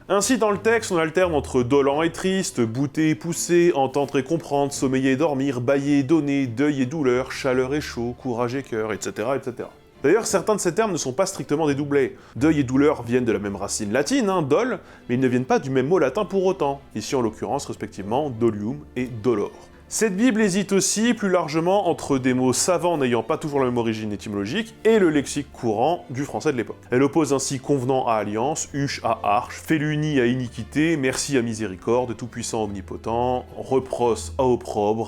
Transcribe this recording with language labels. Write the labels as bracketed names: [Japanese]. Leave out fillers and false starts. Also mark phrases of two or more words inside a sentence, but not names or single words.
[French] Ainsi dans le texte on alterne entre dolent et triste, bouter et pousser, entendre et comprendre, sommeiller et dormir, bâiller et donner, deuil et douleur, chaleur et chaud, courage et cœur, etc. etc. D'ailleurs, certains de ces termes ne sont pas strictement des doublets. Deuil et douleur viennent de la même racine latine, dol, mais ils ne viennent pas du même mot latin pour autant, ici en l'occurrence respectivement dolium et dolor. Cette Bible hésite aussi plus largement entre des mots savants n'ayant pas toujours la même origine étymologique et le lexique courant du français de l'époque. Elle oppose ainsi convenant à alliance, huche à arche, féluni à iniquité, merci à miséricorde, tout-puissant omnipotent, repros à opprobre.